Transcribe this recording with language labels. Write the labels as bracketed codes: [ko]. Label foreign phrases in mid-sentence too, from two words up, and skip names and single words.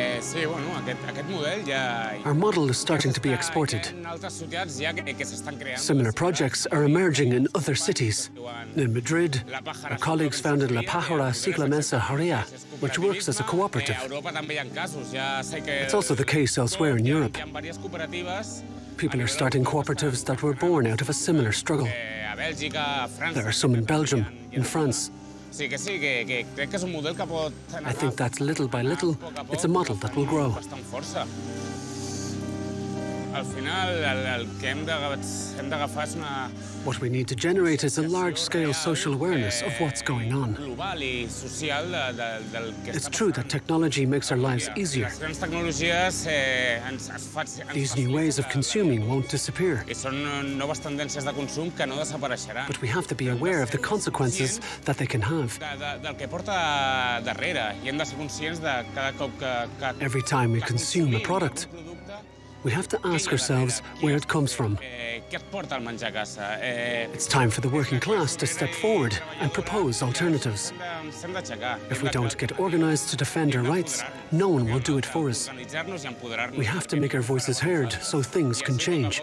[ca] Sí, bueno, aquest model ja... [en] Our model is starting to be exported. [ca] En altres ciutats ja que s'estan creant. [en] Similar projects are emerging in other cities. In Madrid, our colleagues founded La Pájara Ciclamesa Jarea, which works as a cooperative. [ca] A Europa també hi ha casos, ja sé que... [en] It's also the case elsewhere in Europe. [ca] Hi ha diverses cooperatives. [en] People are starting cooperatives that were born out of a similar struggle. [ca] A Bèlgica, a França... [en] There are some in Belgium, in France. [ca] Sí, que crec que és un model que pot... [en] I think that little by little, it's a model that will grow. [ca] Bastant força. Al final, el que hem d'agafar és una... [en] What we need to generate is a large-scale social awareness of what's going on. [ca] global I social del que [en] It's true that technology makes our lives easier. [ca] Les grans tecnologies [en] These new ways of consuming won't disappear. [ca] I són noves tendències de consum que no desapareixeran. [en] But we have to be aware of the consequences that they can have. [ca] Del que porta darrere i hem de ser conscients de cada cop que [en] Every time we consume a product, we have to ask ourselves where it comes from. [ca] què et porta el menjar a casa? [en] It's time for the working class to step forward and propose alternatives. [ca] S'hem d'aixecar. [en] If we don't get organized to defend our rights, no one will do it for us. [ca] Organitzar-nos I empoderar-nos. [en] We have to make our voices heard so things can change.